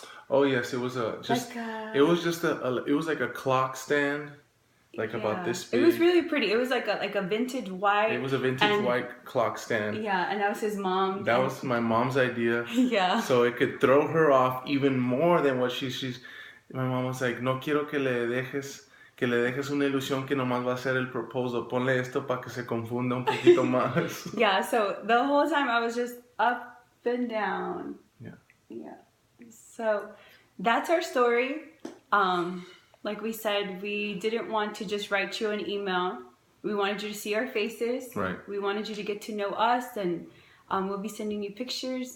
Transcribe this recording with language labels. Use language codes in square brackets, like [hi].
[en] Oh yes, it was it was like a clock stand, like about this big. It was really pretty. It was like a vintage white. It was a vintage white clock stand. Yeah, and that was his mom. That was my mom's idea. Yeah. So it could throw her off even more than what she's. My mom was like, [es] no quiero que le dejes una ilusión que nomás va a ser el proposal. Ponle esto para que se confunda un poquito más. [en] Yeah, so the whole time I was just up and down. Yeah. Yeah. So that's our story. Like we said, we didn't want to just write you an email. We wanted you to see our faces. Right. We wanted you to get to know us, and we'll be sending you pictures.